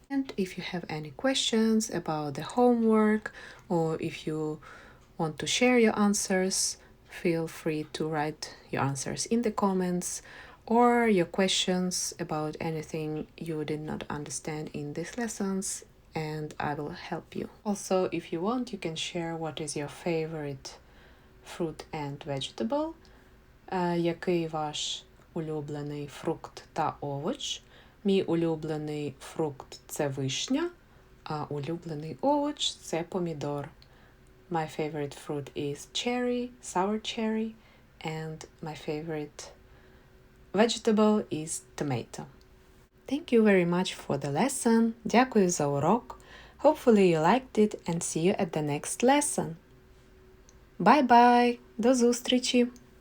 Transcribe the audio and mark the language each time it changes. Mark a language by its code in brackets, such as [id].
[en] And if you have any questions about the homework or if you want to share your answers, feel free to write your answers in the comments or your questions about anything you did not understand in these lessons, and I will help you. Also, if you want, you can share what is your favorite fruit and vegetable, [uk] який ваш улюблений фрукт та овоч. Мій улюблений фрукт – це вишня, а улюблений овоч – це помідор. [en] My favorite fruit is cherry, sour cherry, and my favorite vegetable is tomato. Thank you very much for the lesson. [uk] Дякую за урок. [en] Hopefully you liked it and see you at the next lesson. Bye-bye! [uk] До зустрічі!